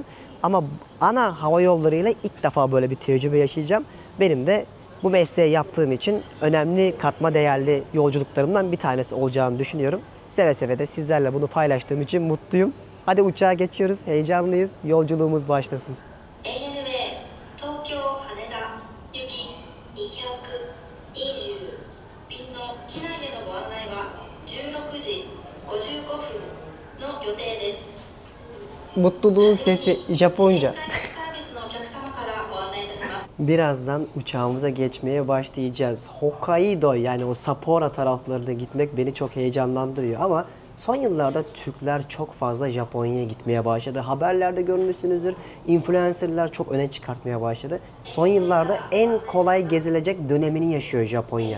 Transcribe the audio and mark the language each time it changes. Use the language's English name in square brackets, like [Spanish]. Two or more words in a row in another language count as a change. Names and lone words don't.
[Turkish] Ama ana hava yollarıyla ilk defa böyle bir tecrübe yaşayacağım. Benim de bu mesleği yaptığım için önemli katma değerli yolculuklarımdan bir tanesi olacağını düşünüyorum. Seve seve de sizlerle bunu paylaştığım için mutluyum. Hadi uçağa geçiyoruz, heyecanlıyız. Yolculuğumuz başlasın. [Japanese] ANA 東京羽田行き220便の機内でのご案内は16時55分の予定です。 [Turkish] Mutluluğun sesi Japonca. [Japanese] サービスのお客様からご案内いたします。 [Turkish] Birazdan uçağımıza geçmeye başlayacağız. Hokkaido yani o Sapporo taraflarına gitmek beni çok heyecanlandırıyor ama son yıllarda Türkler çok fazla Japonya'ya gitmeye başladı. Haberlerde görmüşsünüzdür. Influencerlar çok öne çıkartmaya başladı. Son yıllarda en kolay gezilecek dönemini yaşıyor Japonya.